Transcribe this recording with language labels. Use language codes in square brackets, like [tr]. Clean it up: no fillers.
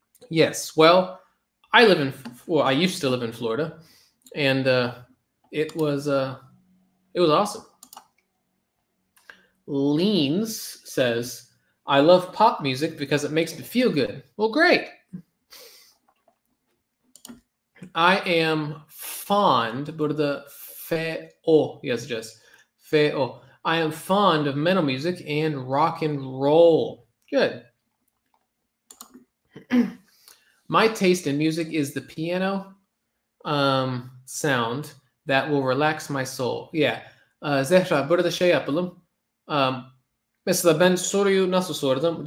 [en] Yes, well, I used to live in Florida, and it was awesome. Leans says, I love pop music because it makes me feel good. Well, great. I am fond, [tr] burada F-O yazacağız. F-O. [en] I am fond of metal music and rock and roll. Good. My taste in music is the piano sound that will relax my soul. Yeah. [tr] Zehra, burada şey yapalım. Mesela ben soruyu nasıl sordum?